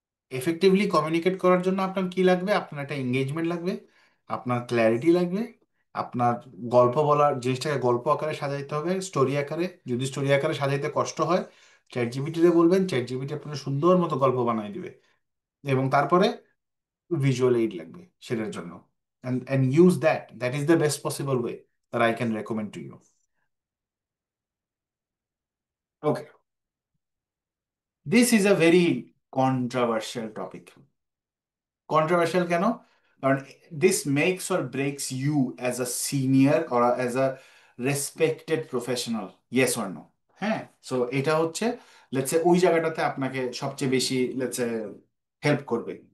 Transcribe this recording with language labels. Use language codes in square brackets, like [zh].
[bn] Effectively communicate করার জন্য আপনার কি লাগবে? আপনার একটা এঙ্গেজমেন্ট লাগবে, আপনার ক্ল্যারিটি লাগবে, আপনার গল্প বলার জিনিসটাকে গল্প আকারে সাজাইতে হবে, স্টোরি আকারে। যদি স্টোরি আকারে সাজাইতে কষ্ট হয়, চ্যাট জিপিটিতে বলবেন, চ্যাট জিপিটি আপনার সুন্দর মতো গল্প বানাই দিবে। এবং তারপরে ভিজুয়াল এইড লাগবে সেটার জন্য। [en] and use that is the best possible way that I can recommend to you. Okay, this is a very controversial topic. [bn] Controversial কেন? [en] কারণ this makes or breaks you as a senior or as a respected professional, yes or no. [bn] হ্যাঁ, so এটা হচ্ছে let's say ওই জায়গাটাতে আপনাকে সবচেয়ে বেশি লেটস সে হেল্প করবে।